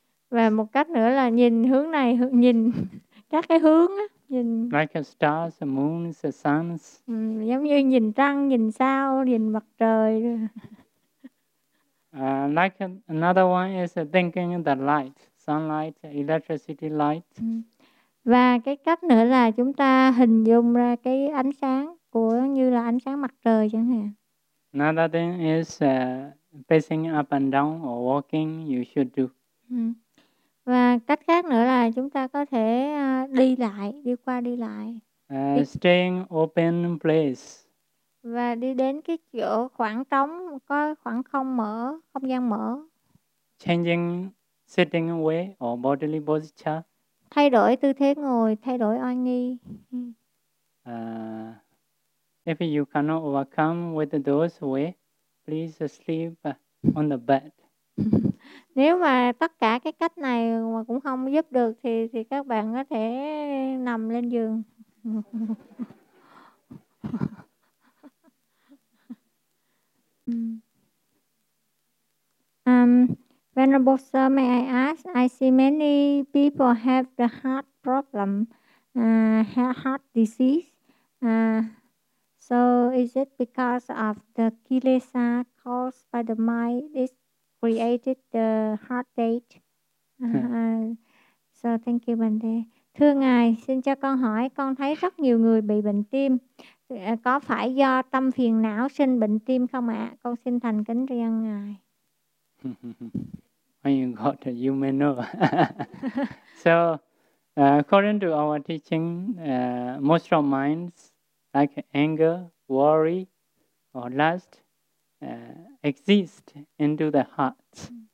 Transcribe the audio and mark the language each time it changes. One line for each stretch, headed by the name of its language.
Vietnamese: Và một cách nữa là nhìn hướng này, nhìn các cái hướng á. Nhìn
English: like stars, moons, suns.
Vietnamese: Giống như nhìn trăng, nhìn sao, nhìn mặt trời.
English: Like another one is thinking the light, sunlight, electricity light.
Vietnamese: Và cái cách nữa là chúng ta hình dung ra cái ánh sáng của như là ánh sáng mặt trời chẳng hạn.
English: Another thing is pacing up and down or walking, you should do.
Vietnamese: Và cách khác nữa là chúng ta có thể đi lại, đi qua đi lại.
English: Staying open place.
Vietnamese: và đi đến cái chỗ khoảng trống có khoảng không mở, không gian mở.
English: Changing sitting way or bodily posture.
Vietnamese: Thay đổi tư thế ngồi, thay đổi oai nghi.
English: If you cannot overcome with those way, please sleep on the bed.
Vietnamese: Nếu mà tất cả cái cách này mà cũng không giúp được thì các bạn có thể nằm lên giường.
English: Venerable Sir, may I ask? I see many people have the heart problem, heart disease. So is it because of the kilesa caused by the mind is created the heart rate? So thank you, Bante.
Vietnamese: Thưa ngài, xin cho con hỏi, con thấy rất nhiều người bị bệnh tim. Có phải do tâm phiền não sinh bệnh tim không ạ? Con xin thành kính tri ân ngài.
English: When you got it, you may know. So, according to our teaching, most of minds like anger, worry, or lust exist into the heart.